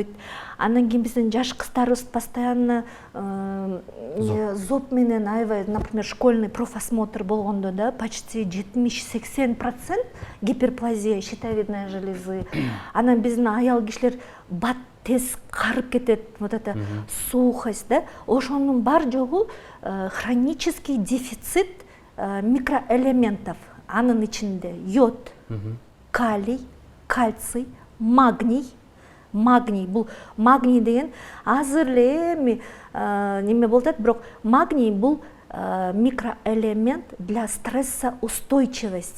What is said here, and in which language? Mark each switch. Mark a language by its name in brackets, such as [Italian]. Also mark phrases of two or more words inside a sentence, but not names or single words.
[Kyrgyz] Анан кийин биздин жаш кыздарыбыз постоянно зоб менен аябай, например, [Russian] школьный профосмотр [Kyrgyz] болгондо да [Russian] почти 70–80% гиперплазия щитовидной железы. [Kyrgyz] Анан биздин аял кишилер бат тез карып кетет, [Russian] вот это сухость да. [Kyrgyz] Ошонун бар жогу [Russian] хронический дефицит микроэлементов. [Kyrgyz] Анын ичинде йод, калий, кальций, магний. Бул магний деген азыр эле эми неме болуп атат, бирок магний бул [Russian] микроэлемент для стрессоустойчивости.